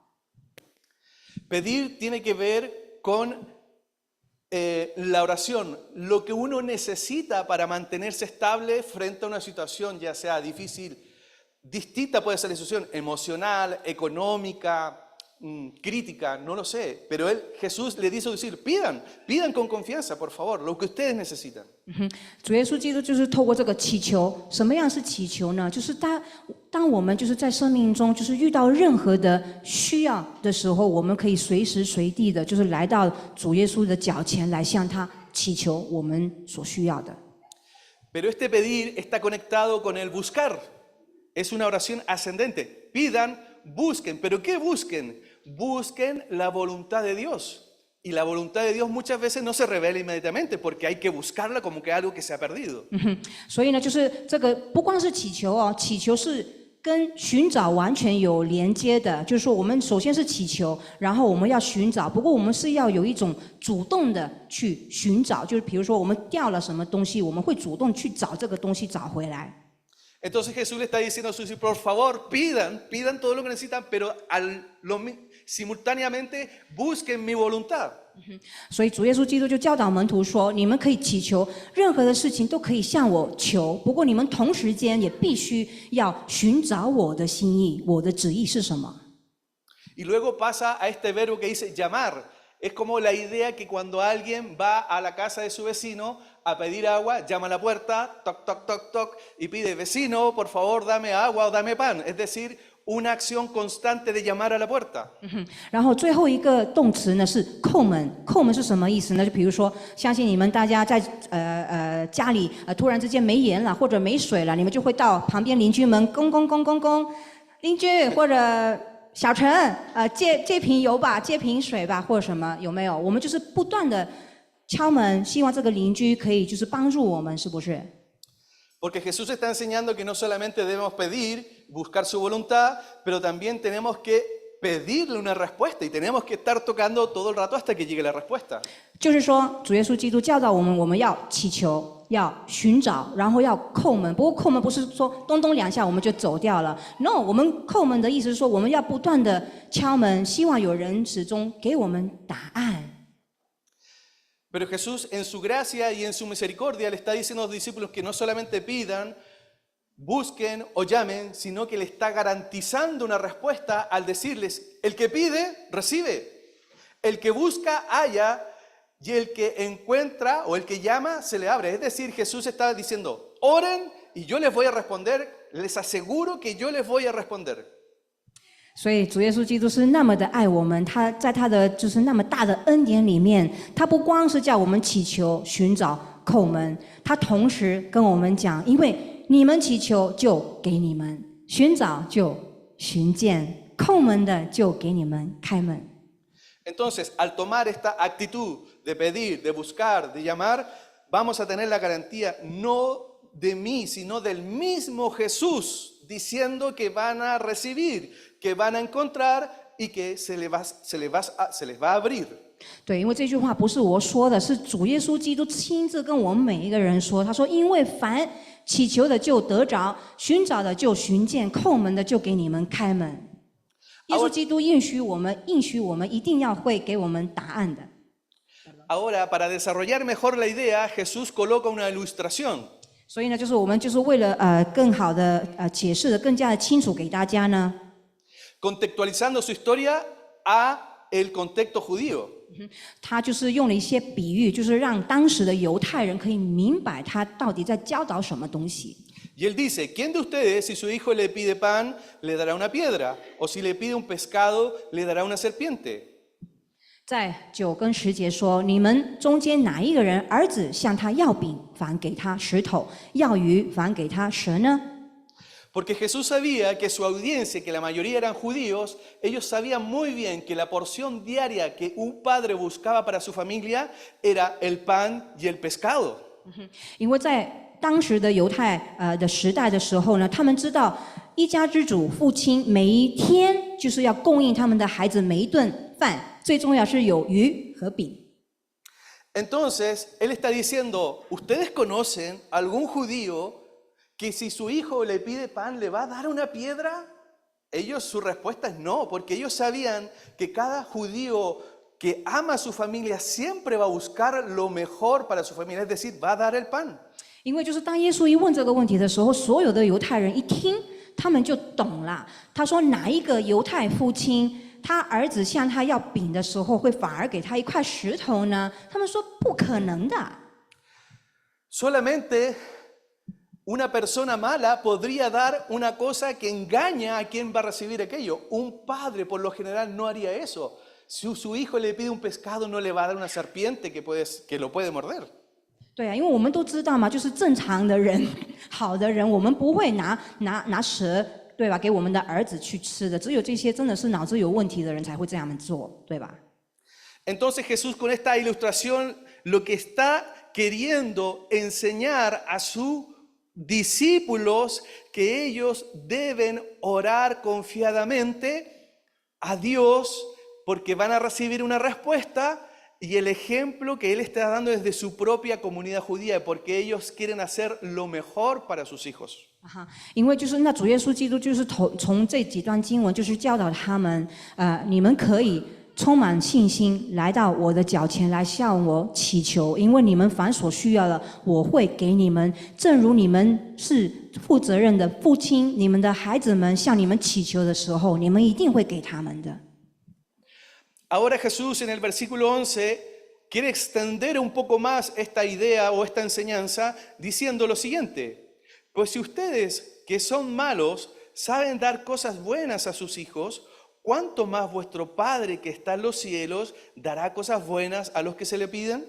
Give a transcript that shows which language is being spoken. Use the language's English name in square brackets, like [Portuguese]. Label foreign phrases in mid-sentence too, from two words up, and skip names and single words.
[Spanish] Pedir tiene que ver con la oración, lo que uno necesita para mantenerse estable frente a una situación, ya sea difícil, distinta puede ser la situación emocional, económica, crítica, no lo sé, pero Jesús le dice a sus discípulos, pidan con confianza, por favor, lo que ustedes necesitan. [Chinese] 主耶稣基督就是透过这个祈求，什么样是祈求呢？就是当我们就是在生命中就是遇到任何的需要的时候，我们可以随时随地的，就是来到主耶稣的脚前来向他祈求我们所需要的。 [Spanish] Pero este pedir está conectado con el buscar. Es una oración ascendente. Pidan, busquen. ¿Pero qué busquen? Busquen la voluntad de Dios. Y la voluntad de Dios muchas veces no se revela inmediatamente porque hay que buscarla como que algo que se ha perdido. [Chinese] 所以呢，就是这个不光是祈求哦，祈求是跟寻找完全有连接的。就是说，我们首先是祈求，然后我们要寻找。不过我们是要有一种主动的去寻找，就是比如说我们掉了什么东西，我们会主动去找这个东西找回来。 [Spanish] Entonces Jesús le está diciendo a sus discípulos, por favor, pidan todo lo que necesitan, pero simultáneamente busquen mi voluntad. [Chinese] 所以主耶稣基督就教导门徒说：“你们可以祈求任何的事情都可以向我求，不过你们同时间也必须要寻找我的心意，我的旨意是什么。” [Spanish] Y luego pasa a este verbo que dice llamar. Es como la idea que cuando alguien va a la casa de su vecino a pedir agua, llama a la puerta, toc, toc, toc, toc, y pide, vecino, por favor, dame agua o dame pan. Es decir, una acción constante de llamar a la puerta. [Chinese] 然后最后一个动词呢是叩门，叩门是什么意思呢？就比如说，相信你们大家在家里突然之间没盐了或者没水了，你们就会到旁边邻居门恭恭恭恭恭，邻居或者小陈借瓶油吧，借瓶水吧，或者什么有没有？我们就是不断的敲门，希望这个邻居可以就是帮助我们，是不是？ [Spanish] Porque Jesús está enseñando que no solamente debemos pedir, buscar su voluntad, pero también tenemos que pedirle una respuesta y tenemos que estar tocando todo el rato hasta que llegue la respuesta. [Chinese] 就是说，主耶稣基督教导我们，我们要祈求，要寻找，然后要叩门。不过叩门不是说咚咚两下我们就走掉了 ，no， 我们叩门的意思是说，我们要不断的敲门，希望有人始终给我们答案。 [Spanish] Pero Jesús en su gracia y en su misericordia le está diciendo a los discípulos que no solamente pidan, busquen o llamen, sino que le está garantizando una respuesta al decirles, el que pide, recibe, el que busca, halla, y el que encuentra o el que llama, se le abre. Es decir, Jesús está diciendo, oren y yo les voy a responder, les aseguro que yo les voy a responder. [Chinese] 所以主耶稣基督是那么的爱我们，他在他的就是那么大的恩典里面，他不光是叫我们祈求、寻找、叩门，他同时跟我们讲，因为你们祈求就给你们，寻找就寻见，叩门的就给你们开门。 [Spanish] Entonces, al tomar esta actitud de pedir, de buscar, de llamar, vamos a tener la garantía no de mí, sino del mismo Jesús, diciendo que van a recibir, que van a encontrar y que se les va a abrir. [Chinese] 对，因为这句话不是我说的，是主耶稣基督亲自跟我们每一个人说。他说：“因为凡祈求的就得着，寻找的就寻见，叩门的就给你们开门。” 耶稣基督应许我们一定要会给我们答案的。 [Spanish] Ahora, para desarrollar mejor la idea, Jesús coloca una ilustración. [Chinese] 所以呢，就是我们就是为了更好的解释的更加的清楚给大家呢， [Spanish] contextualizando su historia a el contexto judío. [Chinese] 他就是用了一些比喻，就是让当时的犹太人可以明白他到底在教导什么东西。 [Spanish] Y él dice, ¿quién de ustedes si su hijo le pide pan, le dará una piedra? O si le pide un pescado, le dará una serpiente? [Chinese] 在9跟10节说：“你们中间哪一个人儿子向他要饼，反给他石头；要鱼，反给他蛇呢？” [Spanish] Porque Jesús sabía que su audiencia, que la mayoría eran judíos, ellos sabían muy bien que la porción diaria que un padre buscaba para su familia era el pan y el pescado. [Chinese] 因为在当时的犹太的时代的时候呢，他们知道一家之主父亲每一天就是要供应他们的孩子每一顿饭，最重要是有鱼和饼。 [Spanish] Entonces, él está diciendo, ¿ustedes conocen algún judío que si su hijo le pide pan, le va a dar una piedra? Ellos, su respuesta es no, porque ellos sabían que cada judío que ama a su familia siempre va a buscar lo mejor para su familia, es decir, va a dar el pan. [Chinese] 因为就是当耶稣一问这个问题的时候，所有的犹太人一听，他们就懂了。他说哪一个犹太父亲他儿子向他要饼的时候，会反而给他一块石头呢？他们说不可能的。 [Spanish] Solamente una persona mala podría dar una cosa que engaña a quien va a recibir aquello. Un padre por lo general no haría eso. Si su hijo le pide un pescado, no le va a dar una serpiente que lo puede morder. [Chinese] 对啊，因为我们都知道嘛，就是正常的人、好的人，我们不会拿蛇，对吧？给我们的儿子去吃的，只有这些真的是脑子有问题的人才会这样做，对吧？ [Spanish] Entonces Jesús con esta ilustración lo que está queriendo enseñar a sus discípulos que ellos deben orar confiadamente a Dios porque van a recibir una respuesta y el ejemplo que Él está dando es de su propia comunidad judía porque ellos quieren hacer lo mejor para sus hijos. [Chinese] 因为就是那主耶稣基督就是从这几段经文就是教导他们，你们可以充满信心来到我的脚前来向我祈求，因为你们凡所需要的，我会给你们。正如你们是负责任的父亲，你们的孩子们向你们祈求的时候，你们一定会给他们的。 [Spanish] Ahora Jesús en el versículo 11 quiere extender un poco más esta idea o esta enseñanza diciendo lo siguiente: pues si ustedes que son malos saben dar cosas buenas a sus hijos, ¿cuánto más vuestro Padre que está en los cielos dará cosas buenas a los que se le piden?